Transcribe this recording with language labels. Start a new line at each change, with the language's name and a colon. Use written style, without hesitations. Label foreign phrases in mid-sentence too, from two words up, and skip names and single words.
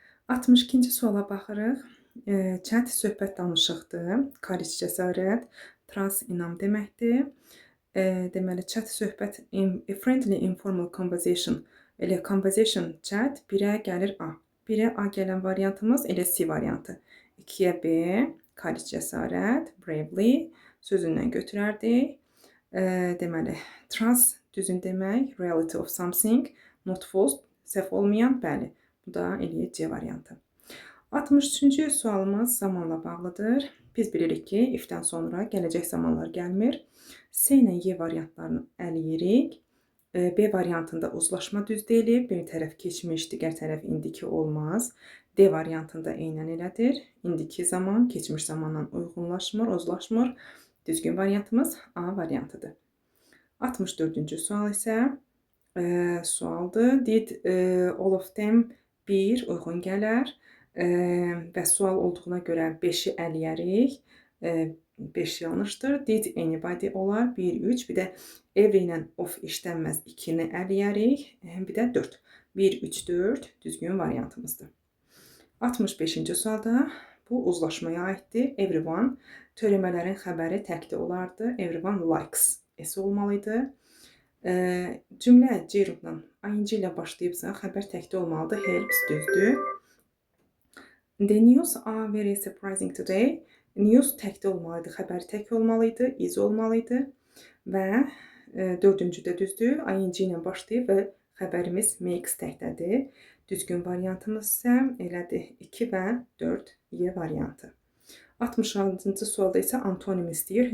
Azerbaijani: 62-ci suala baxırıq. Chat söhbət danışıqdır. Courage cəsarət, trust inam deməkdir.
English: Deməli chat söhbət a friendly informal conversation.
Azerbaijani: Elə conversation chat 1-ə gəlir A. 1-ə A gələn variantımız elə C variantı. 2-yə B, courage cəsarət, bravely sözündən götürərdik. Deməli trust düzün demək,
English: reality of something, not false,
Azerbaijani: səhv olmayan, bəli. Bu da eləyir C variantı. 63-cü sualımız zamanla bağlıdır. Biz bilirik ki, if-dən sonra gələcək zamanlar gəlmir. C ilə Y variantlarını əliyirik. B variantında uzlaşma düz deyilib. Bir tərəf keçmiş, digər tərəf indiki olmaz. D variantında eynən elədir. İndiki zaman keçmiş zamandan uyğunlaşmır, uzlaşmır. Düzgün variantımız A variantıdır. 64-cü sual isə sualdır.
English: Did all of them
Azerbaijani: 1 uyğun gələr və sual olduğuna görə 5-i əliyərik. 5 yanlışdır.
English: Did anybody
Azerbaijani: olar. 1, 3. Bir də every ilə of işlənməz. 2-ni əliyərik. Bir də 4. 1, 3, 4 düzgün variantımızdır. 65-ci sualda bu uzlaşmaya aiddir. Everyone törəmələrin xəbəri təkdə olardı.
English: Everyone likes.
Azerbaijani: S olmalıydı. Cümlə C-rundan ing ilə başlayıbsa, xəbər təkdə olmalıdır. Helps düzdür.
English: The news are very surprising today.
Azerbaijani: News təkdə olmalıydı. Xəbər tək olmalıydı. Is olmalıydı. Və dördüncü də düzdür. ing ilə başlayıb və xəbərimiz makes təkdədir. Düzgün variantımız isə elədir 2 və 4 Y variantı. 66-cı sualda isə antonim istəyir.